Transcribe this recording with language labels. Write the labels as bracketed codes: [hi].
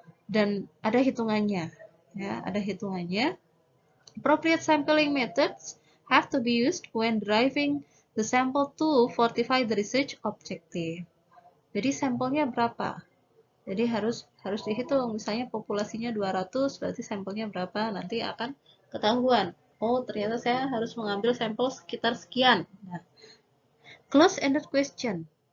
[id] Dan ada hitungannya, ya, ada hitungannya. [en] Appropriate sampling methods have to be used when deriving the sample to fortify the research objective. [id] Jadi sampelnya berapa? Jadi harus dihitung. Misalnya populasinya 200, berarti sampelnya berapa? Nanti akan ketahuan. Oh, ternyata saya harus mengambil sampel sekitar sekian. [en] Nah, close-ended question.